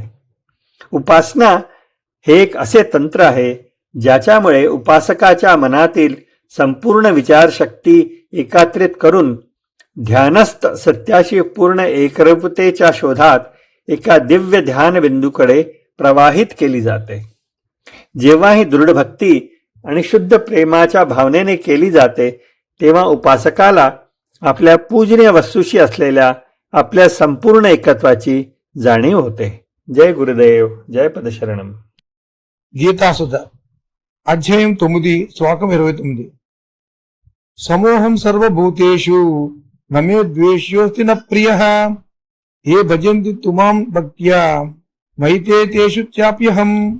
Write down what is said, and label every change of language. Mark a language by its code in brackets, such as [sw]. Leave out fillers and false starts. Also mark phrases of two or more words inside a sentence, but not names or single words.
[mr] उपासना हे एक असे तंत्र आहे ज्याच्यामुळे उपासकाच्या मनातील संपूर्ण विचारशक्ती एकात्रित करून ध्यानस्थ सत्याशी पूर्ण एकरूपतेच्या शोधात एका दिव्य ध्यान बिंदूकडे प्रवाहित केली जाते. जेव्हा ही दृढ भक्ती आणि शुद्ध प्रेमाच्या भावनेने केली जाते तेव्हा उपासकाला आपल्या पूजनीय वस्तूशी असलेल्या आपल्या संपूर्ण एकत्वाची जाणीव होते. जय गुरुदेव, जय पदशरणम. [te] గీతాసుధ అధ్యాయం 9 శ్లోకం 29. [sa] సమోహం సర్వభూతేషు నమే ద్వేష్యోస్తి న ప్రియః ఏ భజంతి తుమాం భక్త్యా మైతే తేషు చాప్యహం.